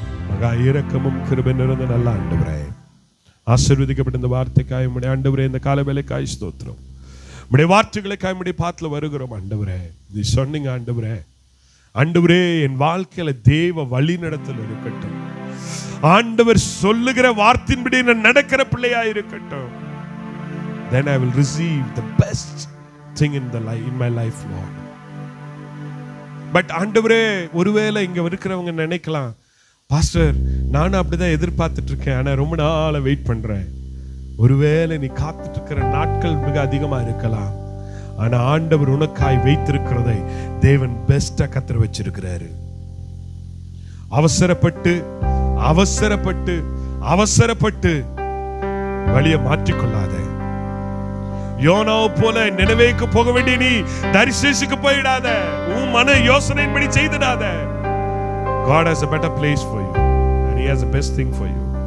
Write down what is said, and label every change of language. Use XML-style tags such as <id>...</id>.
<ta>மகா இரக்கமும் கிருபை நிறைந்த நல்ல ஆண்டவரே, ஆசீர்வதிக்கப்பட்ட இந்த வார்த்தைக்காய் உம்முடைய ஆண்டவரே, இந்த கால வேளைக்காய் ஸ்தோத்திரம். உம்முடைய வார்த்தைகளுக்காய் உம்முடைய பாத்துல வருகிறோம் ஆண்டவரே. நீ சொன்னீங்க ஆண்டவரே, ஆண்டவரே என் வாழ்க்கையில தேவ வழி நடத்தல் இருக்கட்டும். ஆண்டவர் சொல்லுகிற வார்த்தையின்படி நான் நடக்கிற பிள்ளையா இருக்கட்டும்.</ta> <en>Then I will receive the best thing in my life, Lord.</en> <ta>But ஆண்டவரே, ஒருவேளை இங்க இருக்கிறவங்க நினைக்கலாம், பாஸ்டர் நானும் அப்படிதான் எதிர்பார்த்துட்டு இருக்கேன், ஆனா ரொம்ப நாளா வெயிட் பண்றேன். ஒருவேளை நீ காத்துட்டு இருக்கிற நாட்கள் மிக அதிகமா இருக்கலாம், ஆனா ஆண்டவர் உனக்காய் வைத்திருக்கிறதை தேவன் பெஸ்டா கத்தர வச்சிருக்கிறாரு. அவசரப்பட்டு அவசரப்பட்டு அவசரப்பட்டு வழியை மாற்றிக்கொள்ளாத. யோனாவை போல நினைவேக்கு போக வேண்டிய நீ தரிசேஷுக்கு போயிடாத. உன் மன யோசனையின்படி செய்திடாத.</ta> <en>God has a better place for you, and He has the best thing for you.</en>